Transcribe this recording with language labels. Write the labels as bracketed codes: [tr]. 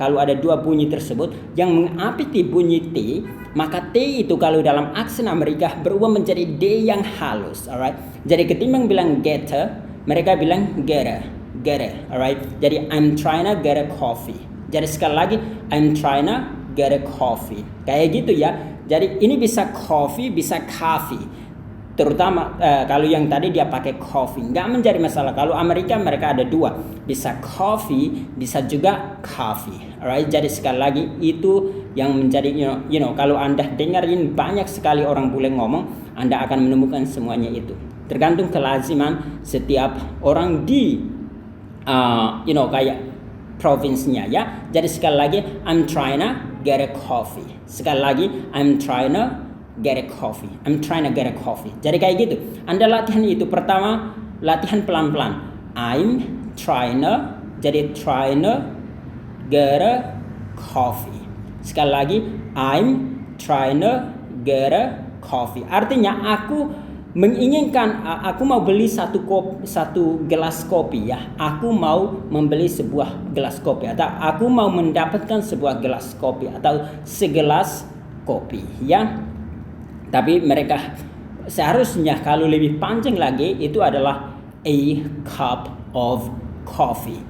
[id] Kalau ada dua bunyi tersebut yang mengapiti bunyi T, maka T itu kalau dalam aksen Amerika berubah menjadi D yang halus, alright? Jadi ketimbang bilang get, mereka bilang get, alright? [en] Jadi I'm trying to get a coffee. [id] Jadi sekali lagi [en] I'm trying to get a coffee. [id] Kayak gitu ya. Jadi ini bisa coffee, bisa coffee. Terutama kalau yang tadi dia pakai coffee, nggak menjadi masalah. Kalau Amerika mereka ada dua, bisa coffee, bisa juga coffee, alright? Jadi sekali lagi itu yang menjadi kalau Anda dengarin banyak sekali orang bule ngomong, Anda akan menemukan semuanya itu. Tergantung kelaziman setiap orang di kayak provinsinya ya. [en] Jadi sekali lagi I'm trying to get a coffee. [id] Sekali lagi [en] I'm trying to get a coffee. I'm trying to get a coffee. [id] Jadi kayak gitu. Anda latihan itu. Pertama, latihan pelan-pelan. [en] I'm trying to, jadi trying to get a coffee. [id] Sekali lagi, [en] I'm trying to get a coffee. [id] Artinya aku menginginkan, aku mau beli satu gelas kopi ya. Aku mau membeli sebuah gelas kopi, atau aku mau mendapatkan sebuah gelas kopi atau segelas kopi ya. Tapi mereka seharusnya kalau lebih panjang lagi itu adalah [en] a cup of coffee.